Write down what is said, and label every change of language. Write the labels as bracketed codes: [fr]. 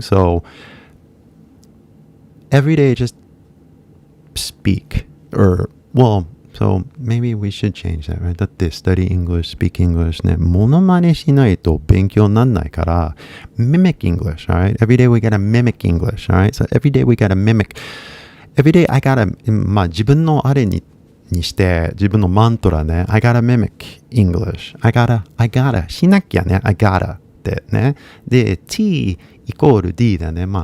[en] So every day just speak so maybe we should change that, right? [ja] だって [en] study English, speak English [ja] ね、モノマネしないと勉強になんないから、 [en] mimic English, alright? Every day we gotta mimic English, alright? So every day we gotta mimic. Every day I gotta, [ja] 自分のあれにして、自分のマントラね、 [en] I gotta mimic English. I gotta [ja] しなきゃね、I gotta ってね。で、T イコール D だね。